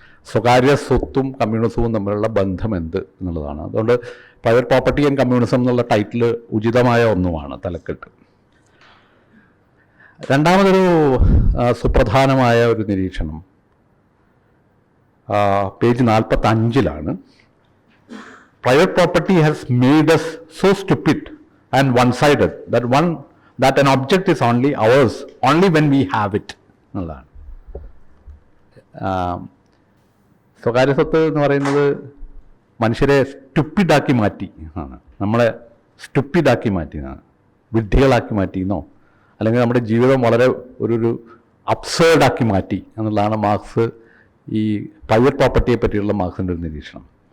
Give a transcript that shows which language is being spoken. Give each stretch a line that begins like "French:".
Malayalam: സ്വകാര്യ സ്വത്തും കമ്മ്യൂണിസവും തമ്മിലുള്ള ബന്ധം എന്ത് എന്നുള്ളതാണ്. അതുകൊണ്ട്
English: private property and communism
Malayalam: എന്നുള്ള ടൈറ്റിൽ ഉചിതമായ ഒന്നുമാണ് തലക്കെട്ട്. രണ്ടാമതൊരു സുപ്രധാനമായ ഒരു നിരീക്ഷണം page 45-ലാണ്.
English: Private property has made us so stupid and one-sided that an object is only ours only when we have it
Malayalam: എന്നുള്ളതാണ്. സ്വകാര്യ സ്വത്ത് എന്ന് പറയുന്നത് മനുഷ്യരെ സ്റ്റുപ്പിഡാക്കി മാറ്റി ആണ്, നമ്മളെ സ്റ്റുപ്പിഡാക്കി മാറ്റിയതാണ്, വിഡ്ഢികളാക്കി മാറ്റിയെന്നോ അല്ലെങ്കിൽ നമ്മുടെ ജീവിതം വളരെ ഒരു അബ്സേർഡാക്കി മാറ്റി എന്നുള്ളതാണ് മാർക്സ് ഈ പ്രൈവറ്റ് പ്രോപ്പർട്ടിയെ പറ്റിയുള്ള മാർക്സിൻ്റെ ഒരു നിരീക്ഷണം.